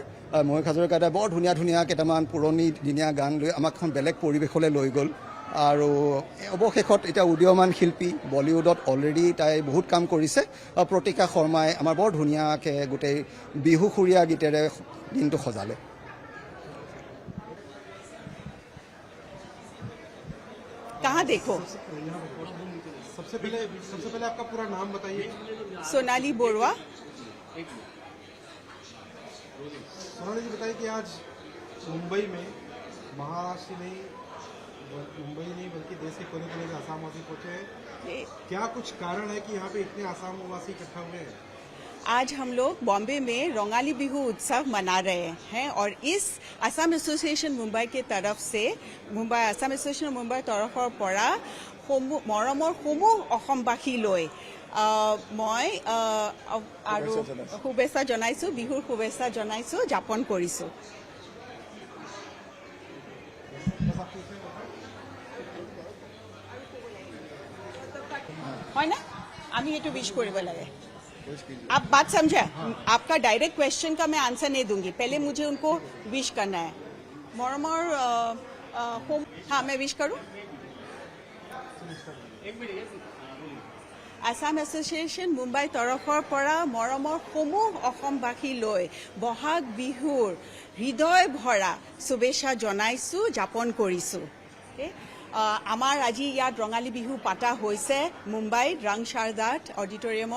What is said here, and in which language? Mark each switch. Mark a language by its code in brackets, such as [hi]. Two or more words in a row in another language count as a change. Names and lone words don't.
[as] ময়ূখ হাজৰিকা দাদাই বৰ ধুনীয়া ধুনীয়া কেইটামান পুৰণি দিনীয়া গান লৈ আমাক এখন বেলেগ পৰিৱেশলৈ লৈ গ'ল। আৰু অৱশেষত এতিয়া উদীয়মান শিল্পী, বলিউডত অলৰেডি তাই বহুত কাম কৰিছে, প্ৰতিকা শৰ্মাই আমাৰ বৰ ধুনীয়াকৈ গোটেই বিহুসুৰীয়া গীতেৰে দিনটো সজালে। [hi] कहाँ देखो? सबसे पहले आपका पूरा नाम बताइए। सोनाली बोरवा। सोनाली जी बताइए कि आज मुंबई में महाराष्ट्र नहीं, मुंबई नहीं बल्कि देश के कोने कोने से आसामवासी पहुंचे हैं। क्या कुछ कारण है कि यहाँ पे इतने आसामवासी इकट्ठा हुए हैं? आज हम लोग बॉम्बे में रंगाली बिहू उत्सव मना रहे हैं और इस असम एसोसिएशन मुंबई के तरफ से असम एसोसिएशन मुंबई [as] तरफर পৰা মৰমৰ সমূহ অসমবাসীলৈ মই আৰু শুভেচ্ছা জনাইছোঁ, বিহুৰ শুভেচ্ছা জনাইছোঁ, যাপন কৰিছোঁ। হয় না, আমি এইটো विश কৰিব লাগে। [hi] आप बात समझा? आपका डायरेक्ट क्वेश्चन का मैं आंसर नहीं दूंगी, पहले मुझे उनको विश करना है। मरमर हाँ मैं विश करूं। [as] আসাম এছ'চিয়েশ্যন মুম্বাই তৰফৰ পৰা মৰমৰ সমূহ অসমবাসীলৈ বহাগ বিহুৰ হৃদয় ভৰা শুভেচ্ছা জনাইছোঁ, যাপন কৰিছোঁ। আমাৰ আজি ইয়াত ৰঙালী বিহু পাতা হৈছে মুম্বাইত ৰাংচাৰদাত অডিটৰিয়ামত।